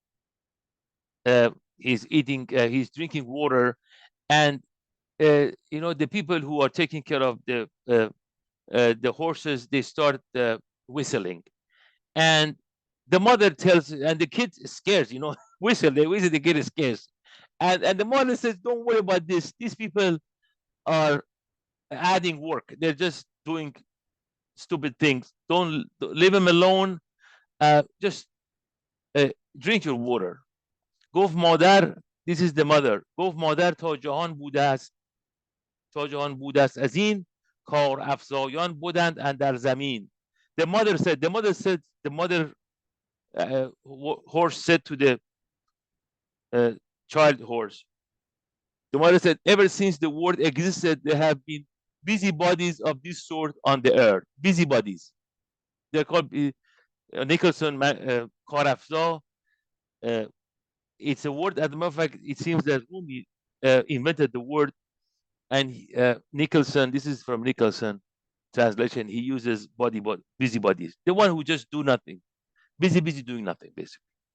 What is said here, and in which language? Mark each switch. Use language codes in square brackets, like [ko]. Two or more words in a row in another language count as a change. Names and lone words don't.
[en] is eating, he's drinking water, and the people who are taking care of the horses, they start whistling, and the mother tells, and the kid scares, they whistle, the kid scares, and the mother says, "Don't worry about this. These people are adding work. They're just doing stupid things. Don't leave them alone. Just drink your water." [fa] گفت مادر، [en] this is the mother، [fa] گفت مادر تا جهان بوده است از این کار افزایان بودند اندر زمین. [en] The mother horse said to the child horse, the mother said, ever since the world existed, there have been busybodies of this sort on the earth. Busybodies. They're called Nicholson [fa] کار افزا. [en] It's a word, as a matter of fact, it seems that Rumi invented the word, and Nicholson, this is from Nicholson translation, he uses busybodies, the one who just do nothing, busy doing nothing, basically.